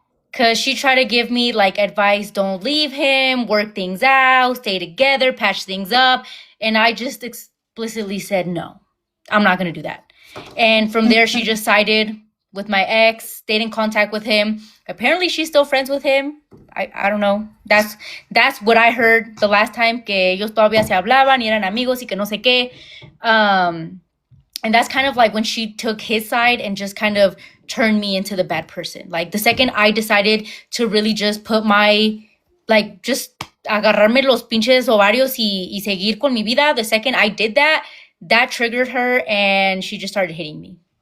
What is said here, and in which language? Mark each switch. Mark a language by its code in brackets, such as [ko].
[en] Because she tried to give me like advice, don't leave him, work things out, stay together, patch things up. And I just explicitly said, no, I'm not going to do that. And from there, she just sided with my ex, stayed in contact with him. Apparently, she's still friends with him. I don't know. That's what I heard the last time, [es] que ellos todavía se hablaban y eran amigos y que no sé qué. [en] And that's kind of like when she took his side and just kind of turned me into the bad person. Like the second I decided to really just put just [es] agarrarme los pinches ovarios y seguir con mi vida, [en] the second I did that, that triggered her and she just started hitting me.